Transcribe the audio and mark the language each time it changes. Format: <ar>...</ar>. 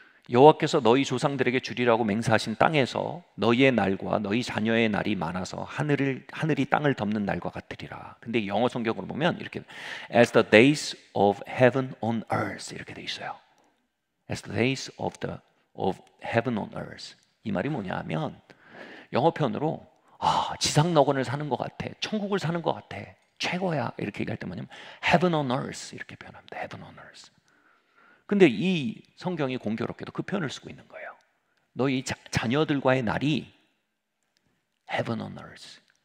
<ko>여호와께서 너희 조상들에게 주리라고 맹세하신 땅에서 너희의 날과 너희 자녀의 날이 많아서 하늘이 땅을 덮는 날과 같으리라. 근데 영어 성경으로 보면 이렇게</ko> <en>As the days of heaven on earth</en> <ko>이렇게 돼 있어요.</ko> <en>As the days of heaven on earth.</en> <ko>이 말이 뭐냐면 영어 표현으로 지상 낙원을 사는 것 같아, 천국을 사는 것 같아, 최고야 이렇게 얘기할 때 뭐냐면</ko> <en>heaven on earth</en> <ko>이렇게 표현합니다.</ko> <en>heaven on earth.</en> <ko>근데 이 성경이 공교롭게도 그 표현을 쓰고 있는 거예요. 너희 자녀들과의 날이</ko> <en>heaven on earth.</en>